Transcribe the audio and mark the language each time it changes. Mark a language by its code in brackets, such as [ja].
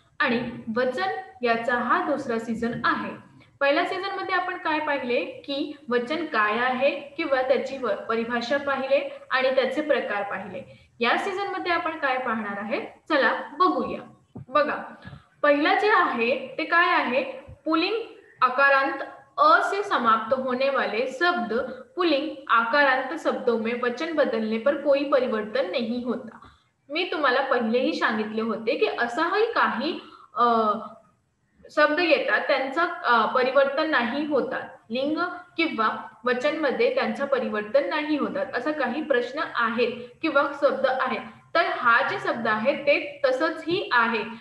[mr] आणि वचन याचा हा दुसरा सीझन आहे. पहिल्या सीझन मध्ये आपण काय पाहिले की वचन काय आहे किंवा त्याची परिभाषा पाहिले आणि त्याचे प्रकार पाहिले. या सीझन मध्ये आपण काय पाहणार आहे? चला बघूया. बघा, पहिला जे आहे ते काय आहे? [hi] पुल्लिंग आकारांत अ से समाप्त होने वाले शब्द पुल्लिंग आकारांत शब्दों में वचन बदलने पर कोई परिवर्तन नहीं होता. [mr] मी तुम्हाला पहिलेही सांगितले होते की असाही काही शब्द येतात त्यांचं परिवर्तन नाही होतात. लिंग किंवा वचन मध्ये त्यांचं परिवर्तन नाही होतात. असा काही प्रश्न आहेत किंवा शब्द आहेत. तर हा जे शब्द आहे ते तसंच ही आहे.